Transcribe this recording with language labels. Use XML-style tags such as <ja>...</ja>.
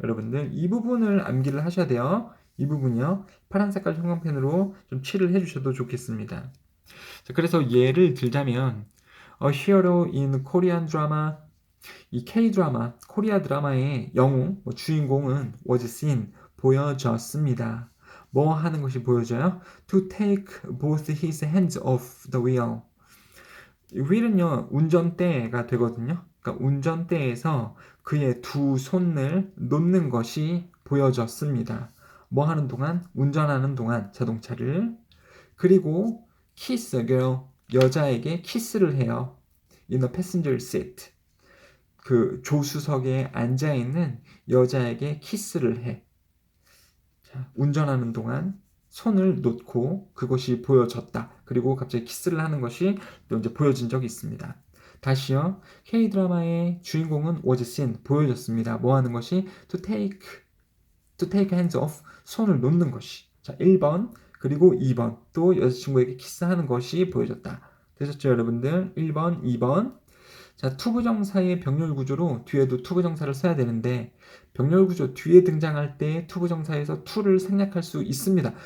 <ko>여러분들 이 부분을 암기를 하셔야 돼요. 이 부분이요 파란 색깔 형광펜으로 좀 칠을 해주셔도 좋겠습니다. 자, 그래서 예를 들자면</ko> <en>A hero in Korean drama</en> <ko>이 K-드라마, 코리아 드라마의 영웅, 주인공은</ko> <en>was seen,</en> <ko>보여졌습니다. 뭐 하는 것이 보여져요?</ko> <en>To take both his hands off the wheel.</en> <ko>wheel은요, 운전대가 되거든요. 그러니까 운전대에서 그의 두 손을 놓는 것이 보여졌습니다. 뭐 하는 동안? 운전하는 동안 자동차를. 그리고</ko> <en>kiss a girl,</en> <ko>여자에게 키스를 해요.</ko> <en>In a passenger seat.</en> <ko>그 조수석에 앉아있는 여자에게 키스를 해. 자, 운전하는 동안 손을 놓고 그것이 보여졌다. 그리고 갑자기 키스를 하는 것이 또 이제 보여진 적이 있습니다. 다시요. K-드라마의 주인공은</ko> <en>was seen,</en> <ko>보여졌습니다. 뭐 하는 것이?</ko> <en>to take hands off,</en> <ko>손을 놓는 것이. 자, 1번, 그리고 2번, 또 여자친구에게 키스하는 것이 보여졌다. 되셨죠, 여러분들? 1번, 2번. 자, 투부정사의 병렬 구조로 뒤에도 투부정사를 써야 되는데 병렬 구조 뒤에 등장할 때 투부정사에서 to를 생략할 수 있습니다.</ko>